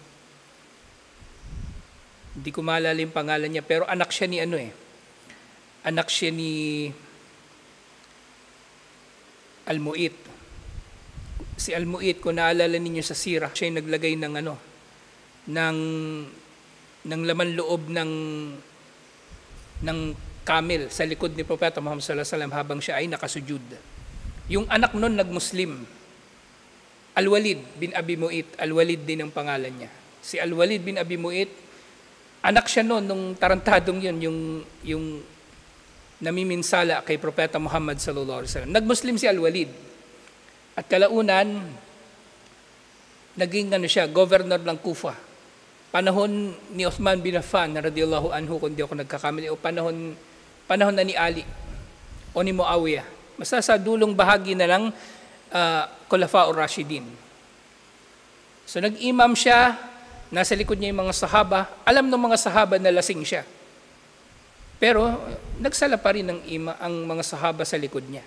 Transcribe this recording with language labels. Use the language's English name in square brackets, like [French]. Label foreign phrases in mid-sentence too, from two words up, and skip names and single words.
[Filipino] Hindi ko maalala yung pangalan niya, pero anak siya ni anak siya ni Al-Mu'it. Si Al-Mu'it, kung naalala ninyo sa sirah, siya yung naglagay ng laman loob ng camel sa likod ni Propeta Muhammad [Arabic] صلى الله عليه وسلم [Filipino] habang siya ay nakasujud. Yung anak nun nagmuslim, Al-Walid bin Abi Mu'it. Al-Walid din ang pangalan niya. Si Al-Walid bin Abi Mu'it, anak siya noon nung tarantadong yun, yung namiminsala kay Propeta Muhammad [Arabic] صلى الله عليه وسلم. [Filipino] Nagmuslim si Al-Walid. At kalaunan, naging governor ng Kufa. Panahon ni Uthman bin Affan [Arabic] رضي الله عنه, [Filipino] kung di ako nagkakamali, o panahon na ni Ali o ni Muawiyah. Basta sa dulong bahagi na lang, Khulafa Rashidin. So nag-imam siya, nasa likod niya yung mga sahaba. Alam ng mga sahaba na lasing siya. Pero nagsala pa rin ang mga sahaba sa likod niya.